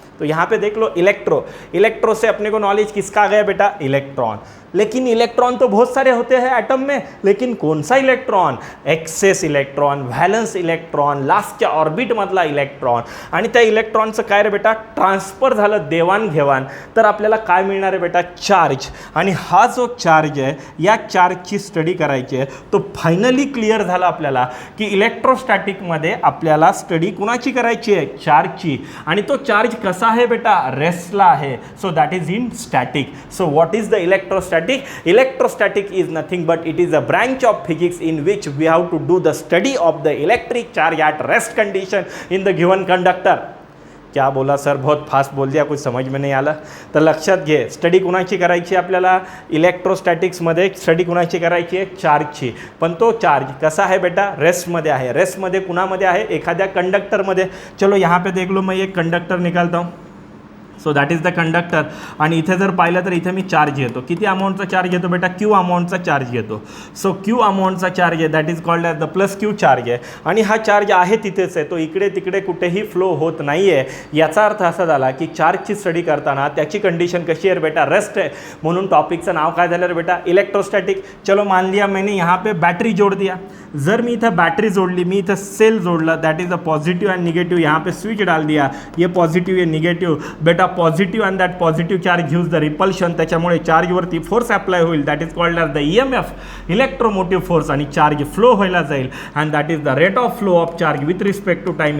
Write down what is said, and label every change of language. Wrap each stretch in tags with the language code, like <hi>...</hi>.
<hi>तो यहाँ पे देख लो इलेक्ट्रो से अपने को नॉलेज किसका आ गया बेटा? इलेक्ट्रॉन. लेकिन इलेक्ट्रॉन तो बहुत सारे होते हैं एटम में, लेकिन कौन सा electron?</hi> <mr>Access electron, valence electron, लास्टच्या orbit मधला इलेक्ट्रॉन. आणि त्या इलेक्ट्रॉनचं काय रे बेटा? ट्रान्सफर झालं, देवाणघेवाण. तर आपल्याला काय मिळणार आहे बेटा? चार्ज. आणि हा जो चार्ज आहे, या चार्जची स्टडी करायची आहे. तो फायनली क्लिअर झाला आपल्याला की इलेक्ट्रोस्टॅटिकमध्ये आपल्याला स्टडी कुणाची करायची आहे? चार्जची. आणि तो चार्ज कसा आहे बेटा? रेस्टला आहे.</mr> <en>So that is in static. So what is the electrostatic? Electrostatic is nothing but it is a branch of physics in which we have to do the study of the electric charge at rest condition in the given conductor.</en> <hi>क्या बोला sir? बहुत fast बोल दिया, कुछ समझ में</hi> <mr>नाही आलं. तर लक्षात घे, स्टडी कुणाची करायची आपल्याला? इलेक्ट्रोस्टॅटिक्समध्ये स्टडी कुणाची करायची आहे? चार्जची. पण तो चार्ज कसा आहे बेटा? रेस्टमध्ये आहे. रेस्टमध्ये कुणामध्ये आहे? एखाद्या कंडक्टरमध्ये.</mr> <hi>चलो यहाँ पे देख लो, मैं एक कंडक्टर निकालता हूँ.</hi> <en>So that is the conductor.</en> <mr>आणि इथे जर पाहिलं तर इथे मी चार्ज घेतो. किती अमाऊंटचा चार्ज घेतो बेटा? क्यू अमाऊंटचा चार्ज घेतो. सो क्यू अमाऊंटचा चार्ज आहे,</mr> <en>that is called as the</en> <mr>plus Q charge आहे. आणि हा चार्ज आहे तिथेच आहे, तो इकडे तिकडे कुठेही फ्लो होत नाही आहे. याचा अर्थ असा झाला की चार्जची स्टडी करताना त्याची कंडिशन कशी आहे बेटा? रेस्ट आहे. म्हणून टॉपिकचं नाव काय झालं रे बेटा? इलेक्ट्रोस्टॅटिक.</mr> <hi>चलो मान लिया मैंने यहाँ पे बैटरी जोड़ दिया.</hi> <mr>जर मी इथं बॅटरी जोडली, मी इथं सेल जोडला,</mr> <en>That is the positive and negative.</en> <hi>यहाँ पे स्विच डाल दिया, ये पॉझिटिव्ह ये निगेटिव्ह.</hi> <en>बेटा positive and that positive charge gives the repulsion.</en> <mr>त्याच्यामुळे चार्जवरती फोर्स अप्लाय होईल,</mr> <en>that is called as the EMF,</en> <mr>electromotive force. आणि चार्ज फ्लो व्हायला जाईल</mr> <en>And that is the rate of flow of charge with respect to time.</en>